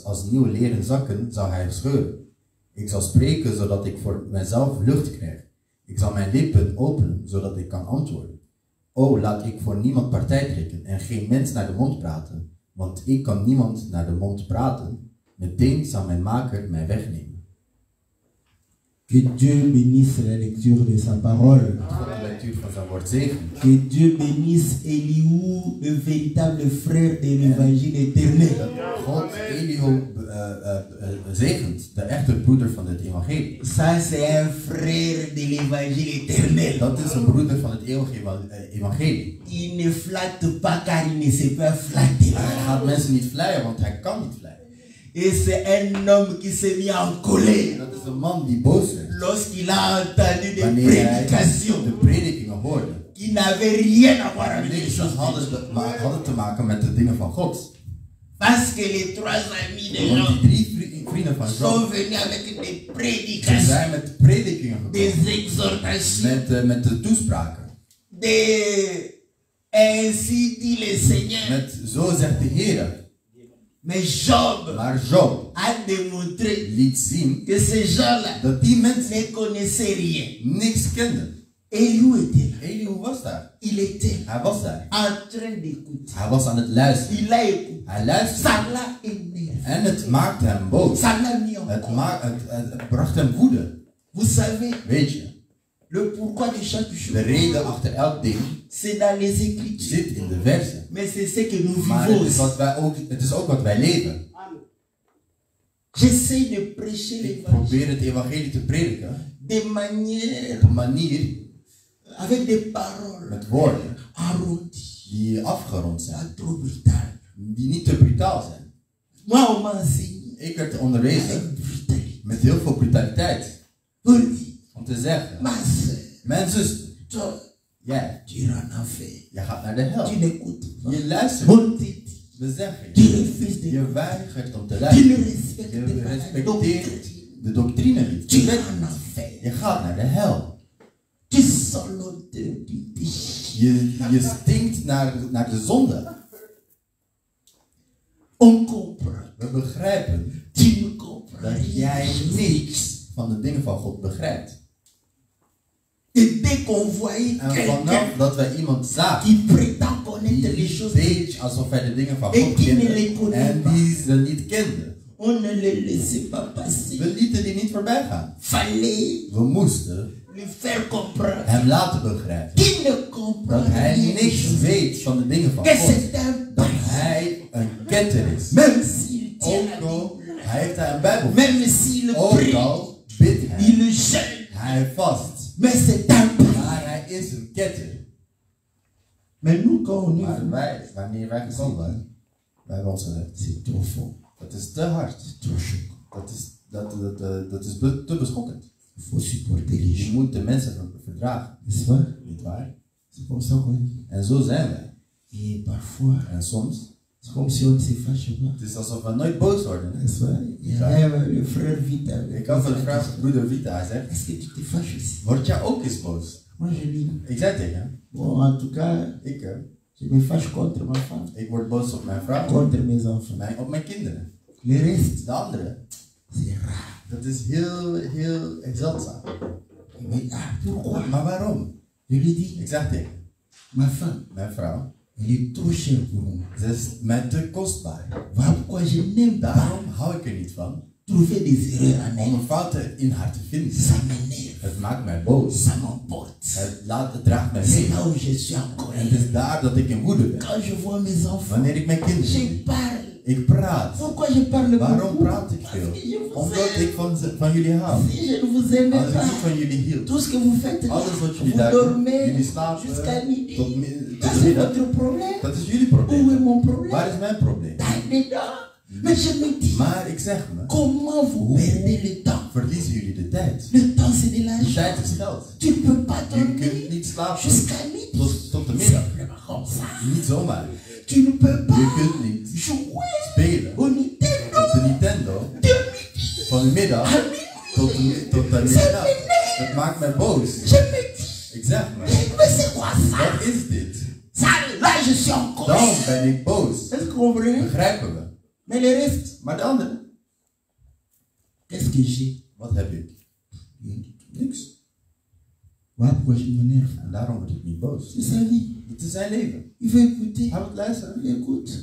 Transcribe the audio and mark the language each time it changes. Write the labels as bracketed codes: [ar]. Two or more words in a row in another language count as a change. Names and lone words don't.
[nl] Als nieuwe leren zakken zal hij scheuren. Ik zal spreken zodat ik voor mezelf lucht krijg. Ik zal mijn lippen openen zodat ik kan antwoorden. O, laat ik voor niemand partij trekken en geen mens naar de mond praten. Want ik kan niemand naar de mond praten. Meteen zal mijn maker mij wegnemen. [fr] Que Dieu bénisse la lecture de sa parole. Que Dieu bénisse Elihu, le véritable frère de l'évangile éternel. [nl] God Elihu zegent, de echte broeder van het evangelie. [fr] Ça c'est un frère de l'évangile éternel. [nl] Dat is een broeder van het eeuwige evangelie. [fr] Il ne flatte pas car il ne sait pas flatter. [nl] Hij gaat mensen niet vleien, want hij kan niet vleien. [fr] Et c'est un homme qui s'est mis en colère. [nl] Dat is een man die boos werd. [fr] Lorsqu'il a entendu des prédications [nl] de predikingen hoorde. [fr] qui n'avaient rien à voir avec les [nl] Niks [fr] choses. [nl] hadden te maken met de dingen van God. [fr] Parce que les trois amis de [nl] Want Job die drie vrienden van [fr] sont Job venus avec des [nl] ze [fr] prédications, [nl] zijn met predikingen [fr] des [nl] gekomen. [fr] exhortations, [nl] Met de toespraken. [fr] ainsi dit le Seigneur. [nl] Met zo zegt de Heer. [fr] Mais Job [nl] Maar Job [fr] a démontré [nl] liet zien [fr] que ces gens-là [nl] dat die mensen [fr] ne connaissaient rien. [nl] niks kenden. [fr] Elihu était là. [nl] Elihu was daar. [fr] Il était [nl] Hij was daar. [fr] en train d'écouter. [nl] Hij was aan het luisteren. [fr] Il a écouté. [nl] Hij luisterde. [fr] Ça l'a énervé. [nl] En het maakte hem boos. [fr] Ça l'a mis en colère. [nl] Het bracht hem woede. [fr] Vous savez, [nl] Weet je, [fr] le pourquoi de chaque [nl] de [fr] chose, [nl] reden achter elk ding [fr] c'est dans les Écritures. [nl] zit in de versen. [fr] Mais c'est ce que nous [nl] Maar [fr] vivons. [nl] het is ook wat wij leven. [fr] J'essaie de prêcher [nl] Ik [fr] l'évangile [nl] probeer het evangelie te prediken [fr] de manière, [nl] op een manier [fr] avec des paroles [nl] met woorden [fr] arrondies, [nl] die afgerond zijn. [fr] pas trop brutales. [nl] Die niet te brutaal zijn. [fr] Moi, on m'a enseigné [nl] Ik werd onderwezen [fr] avec brutalité. [nl] met heel veel brutaliteit. [fr] Pour dire, [nl] Om te zeggen, [fr] ma soeur, [nl] mijn zuster, [fr] toi, [nl] jij [fr] tu iras en enfer. [nl] je gaat naar de hel. [fr] Tu n'écoutes pas. [nl] Je luistert. [fr] On te dit, [nl] We zeggen [fr] tu [nl] je. [fr] refuses de [nl] Je weigert om te [fr] tu [nl] luisteren. [fr] ne respectes [nl] Je [fr] pas la [nl] respecteert [fr] doctrine. [nl] de doctrine niet. [fr] Tu iras en enfer. [nl] Je gaat naar de hel. [fr] Tu sens l'odeur du péché. [nl] Je stinkt naar de zonde. [fr] On comprend. [nl] We begrijpen [fr] Tu ne comprends [nl] dat [fr] rien. [nl] jij niks van de dingen van God begrijpt. [fr] Et dès qu'on voyait [nl] En [fr] quelqu'un [nl] vanaf dat wij iemand zagen [fr] qui prétend connaître les [nl] die [fr] choses, [nl] deed alsof hij de dingen van [fr] Et [nl] God die ne kende [fr] les connaît [nl] en [fr] pas. [nl] die ze niet kende. [fr] on ne le laissait pas passer. [nl] We lieten die niet voorbij gaan. [fr] Fallait [nl] We moesten [fr] lui faire comprendre [nl] hem laten begrijpen [fr] qu'il ne comprend [nl] dat hij [fr] rien des [nl] niks [fr] choses. [nl] weet van de dingen van [fr] Que [nl] God. [fr] c'est un [nl] Dat [fr] païen. [nl] hij een ketter is. [fr] Même s'il tient [nl] Ook [fr] la [nl] al [fr] Bible, [nl] hij heeft hij een Bijbel. [fr] même s'il [nl] Ook [fr] prie, [nl] al bidt hij. [fr] il jeûne, [nl] Hij vast. [fr] mais c'est un païen. [nl] Maar hij is een ketter. [fr] Mais nous, quand on y va, [nl] Maar wij, wanneer wij gekomen waren, wij hebben ons gezegd, [fr] c'est trop fort, [nl] dat is te hard. [fr] c'est trop choquant. [nl] Dat is te beschokkend. [fr] Il faut supporter les [nl] Je [fr] gens, [nl] moet de mensen verdragen. [fr] n'est-ce pas? [nl] Niet waar? [fr] C'est comme ça qu'on dit. [nl] En zo zijn wij. [fr] Et parfois, [nl] En soms, [fr] c'est comme si on ne se fâche pas. [nl] het is alsof we nooit boos worden. [fr] N'est-ce pas? Il y a le frère Vita. [nl] Ik had van de vraag van broeder Vita, hij zegt, [fr] Est-ce que tu te fâches aussi? [nl] word jij ook eens boos? [fr] Moi, je lui dis, [nl] Ik zei tegen hem, [fr] bon, en tout cas, [nl] ik [fr] Je me fâche contre ma femme. [nl] Ik word boos op mijn vrouw. [fr] Contre mes enfants. [nl] Op mijn kinderen. [fr] Le reste, [nl] De anderen. [fr] c'est rare. [nl] Dat is heel zeldzaam. [fr] Mais pourquoi? [nl] Maar waarom? [fr] Je lui dis, [nl] Ik zeg tegen [fr] ma femme, [nl] mijn vrouw. [fr] elle est trop chère pour moi. [nl] Ze is mij te kostbaar. [fr] Voilà pourquoi je n'aime pas [nl] Daarom hou ik er niet van. [fr] trouver des erreurs en [nl] Om [fr] elle. [nl] een fouten in haar te vinden. [fr] Ça m'énerve. [nl] Het maakt mij boos. [fr] Ça m'emporte. [nl] Het draagt mij [fr] C'est [nl] mee. [fr] là où je suis en [nl] En [fr] colère. [nl] het is daar dat ik in woede ben. [fr] Quand je vois mes enfants, [nl] Wanneer ik mijn kinderen [fr] je [nl] zie. [fr] parle. [nl] Ik praat. [fr] Pourquoi je parle [nl] Waarom [fr] beaucoup? [nl] praat ik [fr] Parce [nl] veel? [fr] que je vous [nl] Omdat [fr] aime. [nl] ik van jullie hou. [fr] Si je ne vous aimais [nl] Als ik niet [fr] pas, [nl] van jullie hield. [fr] tout ce que vous faites là, [nl] Alles wat jullie [fr] vous [nl] daar doen. [fr] dormez [nl] Jullie slapen [fr] jusqu'à midi. [nl] tot [fr] Ça, [nl] de [fr] c'est [nl] middag. [fr] votre problème. [nl] Dat is jullie [fr] Où [nl] probleem. [fr] est mon problème? [nl] Waar is mijn probleem? [fr] Là-dedans. Mais je me dis, [nl] Maar ik zeg me. [fr] comment vous perdez le temps? [nl] Verliezen jullie de tijd? [fr] Le temps, c'est de [nl] De [fr] l'argent. [nl] tijd is geld. [fr] Tu ne peux pas [nl] Je kunt [fr] dormir [nl] niet slapen [fr] jusqu'à midi. [nl] tot de [fr] C'est [nl] middag. [fr] vraiment comme ça. [nl] Niet zomaar. [fr] Tu ne peux pas [nl] Je kunt niet [fr] jouer [nl] spelen [fr] au Nintendo [nl] op de Nintendo [fr] de midi [nl] van de middag [fr] à minuit. [nl] tot de middag. Dat maakt mij boos. [fr] Je me dis, [nl] Ik zeg me, [fr] mais c'est quoi ça? [nl] wat is dit? [fr] Ça, là, je suis en [nl] Dan [fr] colère. [nl] ben ik boos. [fr] Est-ce que vous comprenez? [nl] Begrijpen we. [fr] Mais le reste, [nl] Maar de anderen, [fr] qu'est-ce que j'ai? [nl] wat heb ik? Niks. [fr] Voilà pourquoi je m'énerve. [nl] En daarom word ik niet boos. [fr] C'est sa vie. [nl] Het is zijn leven. [fr] Il veut écouter. [nl] Hij moet luisteren. [fr] Il écoute.